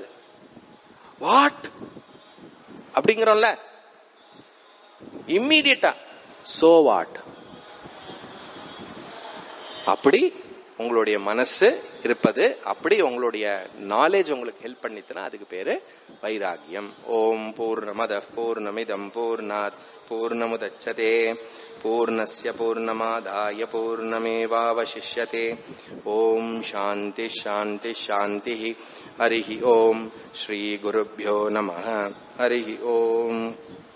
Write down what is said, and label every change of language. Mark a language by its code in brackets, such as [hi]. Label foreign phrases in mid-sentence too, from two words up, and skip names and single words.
[ta] வாட் அப்படிங்கிறோம்ல, இம்மீடியட்டா [en] so what. [ta] அப்படி உங்களுடைய மனசு இருப்பது, அப்படி உங்களுடைய நாலேஜ் உங்களுக்கு ஹெல்ப் பண்ணிட்டுனா அதுக்கு பேரு வைராகியம். [sa] ॐ पूर्णमदः पूर्णमिदम् पूर्णात् पूर्णमुदच्यते पूर्णस्य पूर्णमादाय पूर्णमेवावशिष्यते. ॐ शान्तिः शान्तिः शान्तिः. हरिः ॐ। श्री गुरुभ्यो नमः. हरिः ॐ.